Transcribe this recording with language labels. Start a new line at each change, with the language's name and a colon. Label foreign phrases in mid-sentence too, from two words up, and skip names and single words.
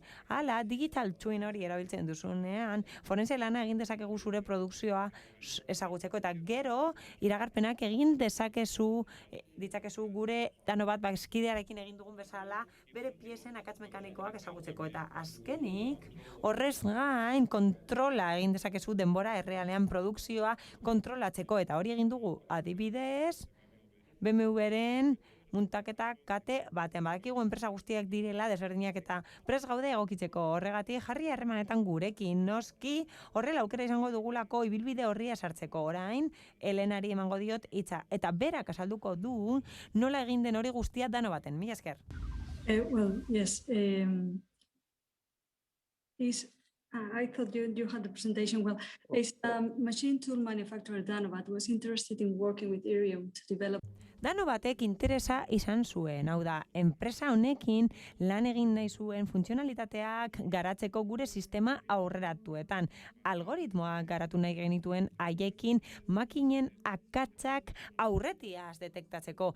Basque: Hala,
English: digital twin
Basque: hori erabiltzen duzunean, forense lana egin dezakegu zure produkzioa ezagutzeko, eta gero, iragarpenak egin ditzakezu gure Danobat Bazkidearekin egin dugun bezala, bere piesen akats mekanikoak ezagutzeko, eta azkenik, horrez gain kontrola egin dezakezu denbora errealean produkzioa kontrolatzeko, eta hori egin dugu adibidez BMW-ren muntaketa kate batean. Badakigu enpresa guztiak direla desberdinak eta prest gaude egokitzeko. Horregatik jarri harremanetan gurekin, noski horrela aukera izango dugulako ibilbide horria sartzeko. Orain Elenari emango diot hitza eta berak azalduko du nola egin den hori guztia Danobaten. Mila esker.
English: Well, yes. I thought you had the presentation. Well, it's machine tool manufacturer Danobat was interested in working with Erium to develop.
Basque: Danobatek interesa izan zuen, hau da, enpresa honekin lan egin nahi zuen funtzionalitateak garatzeko gure sistema aurreratuetan. Algoritmoak garatu nahi genituen haiekin makinen akatsak aurretiaz detektatzeko.